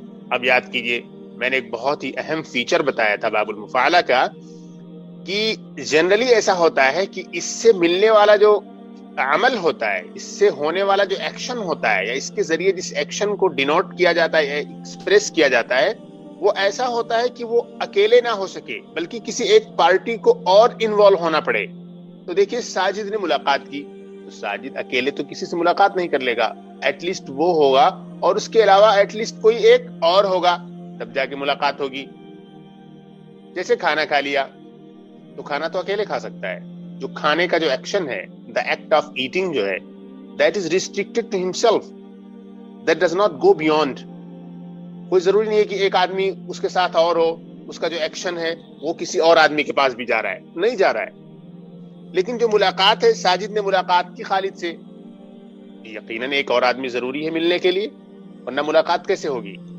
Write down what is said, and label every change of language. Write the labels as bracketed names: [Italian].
[Urdu] اب یاد کیجئے میں نے ایک بہت ہی اہم فیچر بتایا تھا باب المفاعلہ کا، کہ جنرلی ایسا ہوتا ہے کہ اس سے ملنے والا جو عمل ہوتا ہے، اس سے ہونے والا جو ایکشن ہوتا ہے، یا اس کے ذریعے جس ایکشن کو ڈینوٹ کیا جاتا ہے، ایکسپریس کیا جاتا ہے، وہ ایسا ہوتا ہے کہ وہ اکیلے نہ ہو سکے بلکہ کسی ایک پارٹی کو اور انوالو ہونا پڑے. تو دیکھیے ساجد نے ملاقات کی، تو ساجد اکیلے تو کسی سے ملاقات نہیں کر لے گا، ایٹ لیسٹ وہ ہوگا اور اس کے علاوہ ایٹ لیسٹ کوئی ایک اور ہوگا، تب جا کے ملاقات ہوگی. جیسے کھانا کھا لیا، تو کھانا تو اکیلے کھا سکتا ہے. جو کھانے کا جو ایکشن ہے، [English] the act of eating [Urdu] جو ہے، [English] that is restricted to himself, that does not go beyond. [Urdu] کوئی ضروری نہیں ہے کہ ایک آدمی اس کے ساتھ اور ہو، اس کا جو ایکشن ہے وہ کسی اور آدمی کے پاس بھی جا رہا ہے، نہیں جا رہا ہے. لیکن جو ملاقات ہے، ساجد نے ملاقات کی خالد سے، یقیناً ایک اور آدمی ضروری ہے ملنے کے لیے، ورنہ ملاقات کیسے ہوگی.